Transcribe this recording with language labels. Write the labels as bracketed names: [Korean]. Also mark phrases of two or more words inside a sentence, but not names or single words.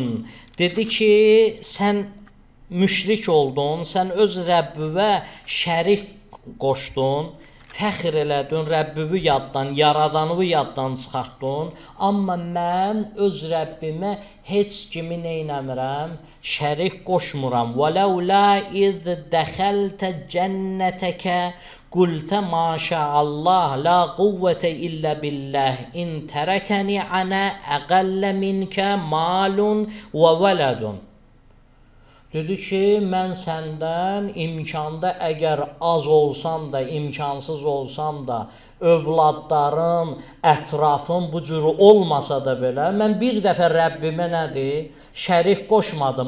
[Azerbaijani] Dedi ki, sən müşrik oldun, sən öz Rəbbivə şərik qoşdun. Fəxr elədin, Rəbbivi yaddan, yaradanıvı yaddan çıxartdın. Amma mən öz Rəbbimə heç kimi neynəmirəm, şərik qoşmuram. [Arabic] وَلَوْ لَا إِذْ دَخَلْتَ جَنَّتَكَ قُلْتَ مَا شَاءَ اللَّهُ لَا قُوَّةَ إِلَّا بِاللَّهِ إِنْ تَرَكَنِي أَنَا أَقَلَّ مِنْكَ مَالٌ وَوَلَدٌ. [Azerbaijani] Dedi ki, mən səndən imkanda əgər az olsam da, imkansız olsam da, övladlarım, ətrafım bu cür olmasa da belə, mən bir dəfə Rəbbimə nədir? Şərik qoşmadım.